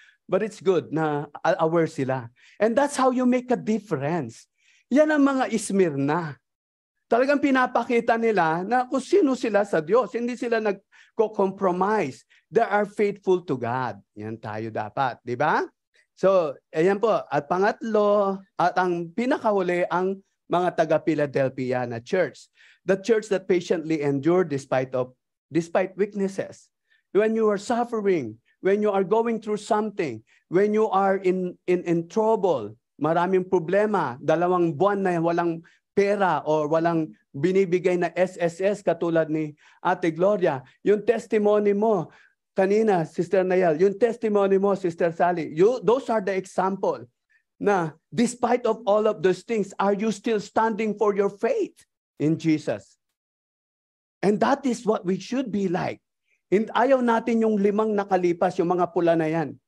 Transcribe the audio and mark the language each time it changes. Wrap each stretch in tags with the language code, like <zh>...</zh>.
<en>But it's good na aware sila. And that's how you make a difference.</en> <tl>Yan ang mga Smyrna. Talagang pinapakita nila na kung sino sila sa Diyos. Hindi sila nagko-compromise.</tl> <en>They are faithful to God.</en> <tl>Yan tayo dapat. Di ba? So, ayan po. At pangatlo, at ang pinakahuli, ang mga taga-Philadelphia na church.</tl> <en>The church that patiently endured despite weaknesses. When you are suffering, when you are going through something, when you are in trouble,</en> <tl>maraming problema, 2 buwan na walang pera o walang binibigay na SSS katulad ni Ate Gloria. Yung testimony mo kanina, Sister Nayel, yung testimony mo, Sister Sally,</tl> <en>those are the example na despite of all of those things, are you still standing for your faith in Jesus? And that is what we should be like.</en> <tl>Ayaw natin yung 5 nakalipas, yung mga pula na yan.</tl>